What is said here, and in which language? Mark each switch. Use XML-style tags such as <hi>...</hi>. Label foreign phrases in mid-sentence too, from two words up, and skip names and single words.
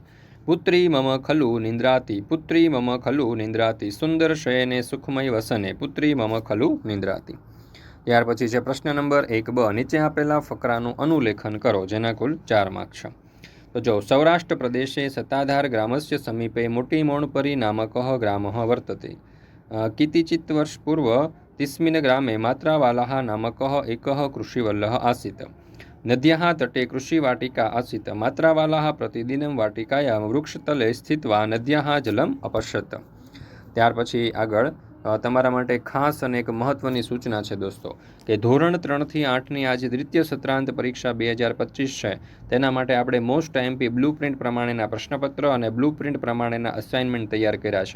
<sa>पुत्री मम खलु निंद्राती, पुत्री मम खलु निंद्राती, सुंदर शयने सुखमय वसने, पुत्री मम खलु निंद्राती.</sa> <gu>ત્યાર પછી છે પ્રશ્ન નંબર 1 નીચે આપેલા ફકરાનું અનુલેખન કરો, જેના કુલ 4 માર્ક છે. તો જો</gu> <sa>सौराष्ट्र प्रदेशे सत्ताधार ग्रामस्य समीपे मोटी मोणपरी नामकः ग्रामः वर्तते. कितिचित वर्ष पूर्व तिस्मिन् ग्रामे मात्रावालः नामकः एकः कृषिवल्लः आसीत्. नद्याः तटे कृषिवाटिका आसीत्. मात्रावालः प्रतिदिनं वाटिकायां वृक्षतले स्थित्वा नद्याः जलम् अपश्यत्.</sa> <gu>ત્યાર પછી આગળ તમારા માટે ખાસ અને એક મહત્વની સૂચના છે દોસ્તો, કે ધોરણ 3 થી 8ની આ જે દ્વિતીય સત્રાંત પરીક્ષા 2025 છે તેના માટે આપણે</gu> <en>most IMP blue print</en> <gu>પ્રમાણેના પ્રશ્નપત્ર અને</gu> <en>blue print</en> <gu>પ્રમાણેના અસાઇનમેન્ટ તૈયાર કર્યા છે.</gu>